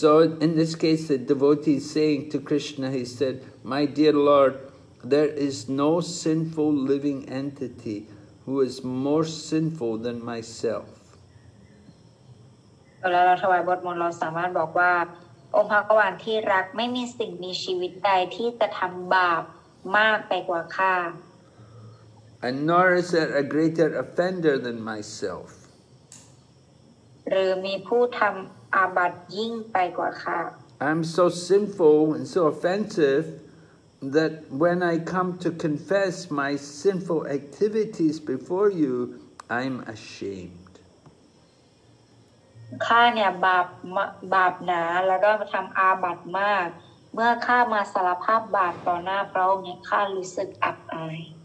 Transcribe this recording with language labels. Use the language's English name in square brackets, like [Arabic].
[English] So in this case, the devotee is saying to Krishna, he said, "My dear Lord, there is no sinful living entity who is more sinful than myself." [Thai] เวลาเราถวายบทมนต์เราสามารถบอกว่าองค์พระกวานที่รักไม่มีสิ่งมีชีวิตใดที่จะทำบาปมากไปกว่าข้า [English] And nor is there a greater offender than myself. [Thai] หรือมีผู้ทำอาบัติยิ่งไปกว่าข้า [English] I'm so sinful and so offensive that when I come to confess my sinful activities before you, I'm ashamed. [Thai] ข้าเนี่ยบาปหนาแล้วก็ทำอาบัติมากเมื่อข้ามาสารภาพบาปต่อหน้าพระองค์เนี่ยข้ารู้สึกอับอาย